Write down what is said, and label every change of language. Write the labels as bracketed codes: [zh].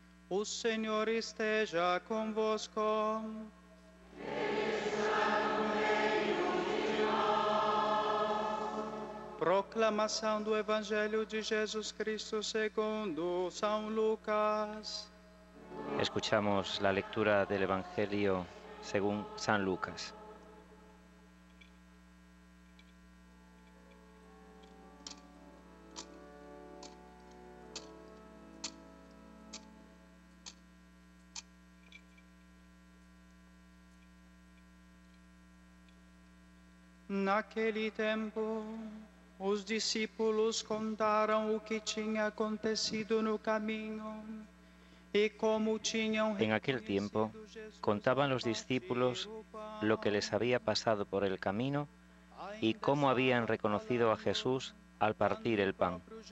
[pt] O Senhor esteja convosco. Proclamação do Evangelho de Jesus Cristo segundo São Lucas. [es] Escuchamos la lectura del Evangelio según San Lucas. [pt] Naquele tempo, os discípulos contaram o que tinha acontecido no caminho e como tinham [es] En aquel tiempo contaban los discípulos lo que les había pasado por el camino y cómo habían reconocido a Jesús al partir el pan.